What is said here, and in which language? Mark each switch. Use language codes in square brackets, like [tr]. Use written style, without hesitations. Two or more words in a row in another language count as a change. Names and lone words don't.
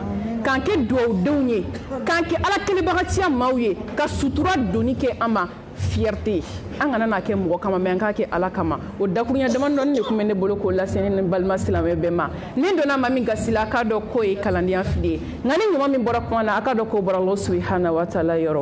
[bm] K'an kɛ duwawudenw ye, k'an kɛ ala kelebagatiya maaw ye, ka sutura donni kɛ an ma fierté. An kana n'a kɛ mɔgɔ kama mais an k'a kɛ ala kama. O dakurunya dama dɔɔni de tun bɛ ne bolo k'o lase ne ni balima silamɛ bɛɛ ma. Ni donna maa min gasi la a k'a dɔn k'o ye kalandenya fili ye. Nka ni ɲuman min bɔra kuma na a k'a dɔn k'o bɔra [ar] الله سبحانه وتعالى [bm] yɔrɔ.